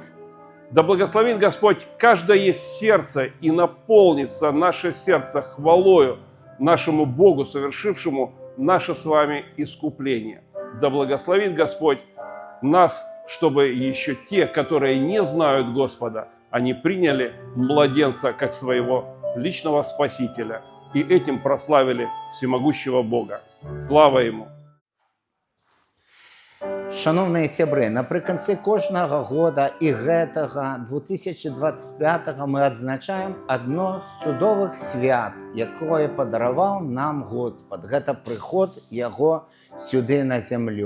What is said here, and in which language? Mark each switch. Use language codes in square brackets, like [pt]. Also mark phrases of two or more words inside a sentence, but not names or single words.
[ru] Да благословит Господь каждое сердце и наполнится наше сердце хвалою нашему Богу, совершившему наше с вами искупление. Да благословит Господь нас, чтобы еще те, которые не знают Господа, они приняли младенца как своего личного Спасителя и этим прославили всемогущего Бога. Слава Ему! [be] Шановні сябры, напрыканцы кожнага года і гэтага 2025 мы адзначаем адно з цудовых свят, якое падараваў нам Господ. Гэта прыход Яго сюды на зямлю.